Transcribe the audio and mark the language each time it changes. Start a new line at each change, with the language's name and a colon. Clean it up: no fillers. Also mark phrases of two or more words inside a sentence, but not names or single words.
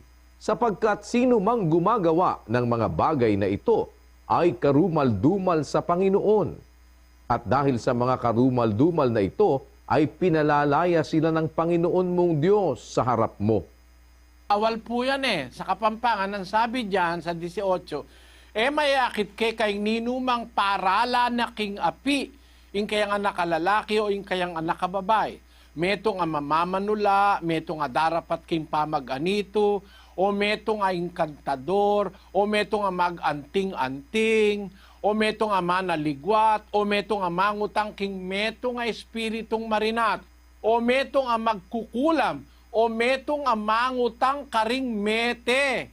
Filipino: Sapagkat sino mang gumagawa ng mga bagay na ito, ay karumal-dumal sa Panginoon. At dahil sa mga karumal-dumal na ito, ay pinalalaya sila ng Panginoon mong Diyos sa harap mo. Awal po yan eh. Sa Kapampangan, ang sabi diyan sa 18,
Pampanga: mayakit kay ninumang parala na king api, ing kayang anak kalalaki o ing kayang anak kababay. Metong ang mamamanula, metong nga darapat king pamag-anito, o metong nga inkantador, o metong nga mag-anting-anting, o metong nga manaligwat, o metong nga mangutang king metong nga espiritong marinat, o metong nga magkukulam, o metong amangutang karing mete.